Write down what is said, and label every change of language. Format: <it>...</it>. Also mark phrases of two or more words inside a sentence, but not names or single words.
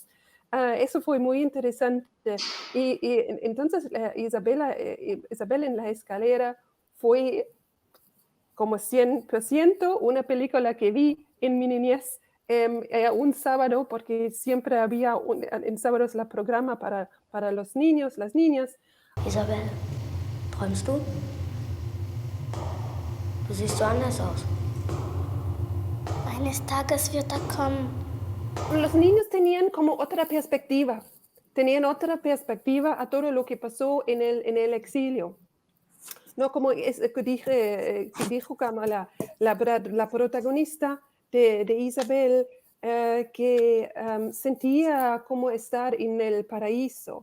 <es>Eso fue muy interesante. Y entonces Isabel en la escalera fue como 100% una película que vi en mi niñez. Un sábado, porque siempre había en sábados el programa para los niños, las niñas.</es> <de>Isabel, träumst du? Du siehst so anders aus. Eines Tages wird er kommen.</de> <es>Los niños tenían como otra perspectiva. Tenían otra perspectiva a todo lo que pasó en el exilio. No como que dijo como la protagonista de Isabel, que sentía como estar en el paraíso.</es>